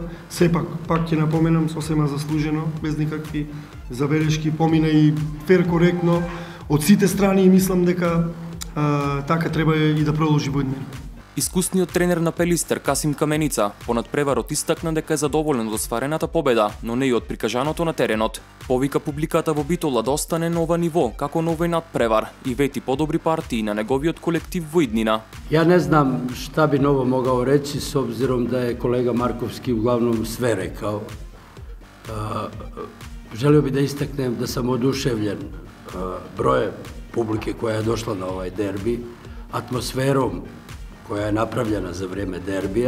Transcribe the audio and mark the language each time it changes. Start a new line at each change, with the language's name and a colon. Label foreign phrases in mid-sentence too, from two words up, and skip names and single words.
Macedonian: Сепак, пак ќе напоменам, сосема заслужено, без никакви забелешки, помина и фер коректно од сите страни и мислам дека така треба и да продолжи во иднина. Искусниот тренер на Пелистер Касим Каменица по надпреварот истакна дека е задоволен од остварената победа, но не и од прикажаното на теренот. Повика публиката во Битола да остане на ова ниво, како на овој надпревар, и вети подобри партии на неговиот колектив во иднина.
Bosnian: Ja ne znam šta bi novo mogao reći s obzirom da je kolega Markovski uglavnom sve rekao. Želio bih da istaknem da sam oduševljen brojem publike koja je došla na ovaj derbi, atmosferom koja je napravljena za vrijeme derbija.